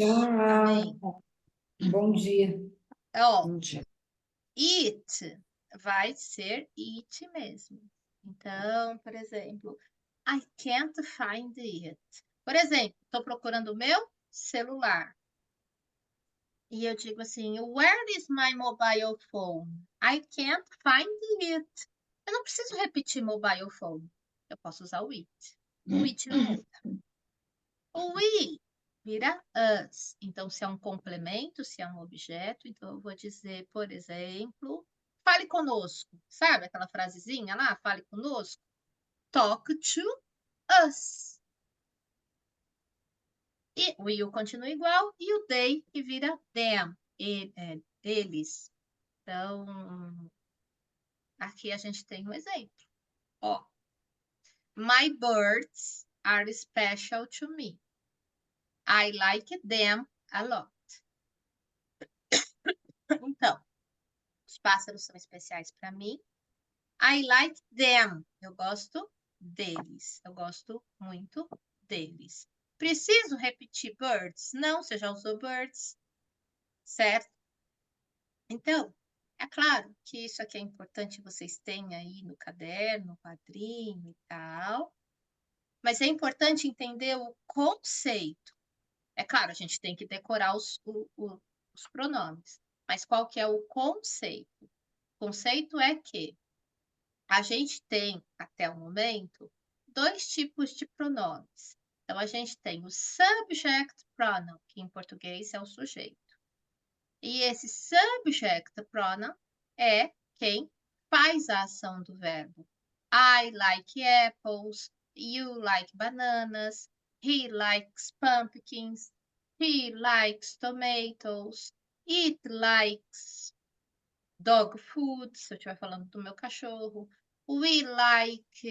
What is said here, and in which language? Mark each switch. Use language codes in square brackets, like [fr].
[pt] Amém. Tchau. Bom dia. Ó, Bom dia. it vai ser it mesmo. Então, por exemplo, [en] I can't find it. [pt] Por exemplo, estou procurando o meu celular. E eu digo assim, [en] where is my mobile phone? I can't find it. [pt] Eu não preciso repetir mobile phone. Eu posso usar o it. O it não muda. O we vira us. Então, se é um complemento, se é um objeto, então eu vou dizer, por exemplo, fale conosco. Sabe aquela frasezinha lá? Fale conosco. [en] Talk to us. [pt] E o you continua igual e o they que vira them, eles. Então, aqui a gente tem um exemplo. [en] Ó, my birds are special to me. I like them a lot. [pt] Então, os pássaros são especiais para mim. [en] I like them. [pt] Eu gosto deles. Eu gosto muito deles. Preciso repetir birds? Não, você já usou birds, certo? Então, é claro que isso aqui é importante vocês tenham aí no caderno, no quadrinho e tal. Mas é importante entender o conceito. É claro, a gente tem que decorar os pronomes. Mas qual que é o conceito? O conceito é que a gente tem, até o momento, dois tipos de pronomes. Então, a gente tem o subject pronoun, que em português é o sujeito. E esse subject pronoun é quem faz a ação do verbo. [en] I like apples, you like bananas, he likes pumpkins, he likes tomatoes, it likes dog food, [pt] se eu estiver falando do meu cachorro. [en] We like